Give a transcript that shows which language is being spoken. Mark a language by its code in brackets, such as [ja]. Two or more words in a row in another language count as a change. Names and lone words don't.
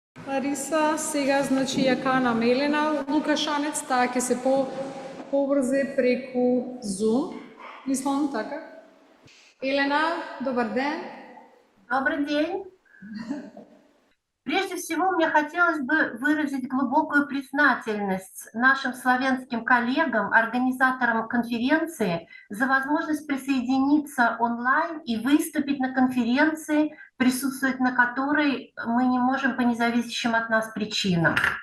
[mk] Лариса, сега значи ја канам Елена Лукашанец, таа ќе се поврзе преку Zoom. Мислам така. Елена, добар ден. [ru] Добрый день. Прежде всего, мне хотелось бы выразить глубокую признательность нашим славянским коллегам, организаторам конференции, за возможность присоединиться онлайн и выступить на конференции, присутствовать на которой мы не можем по независящим от нас причинам.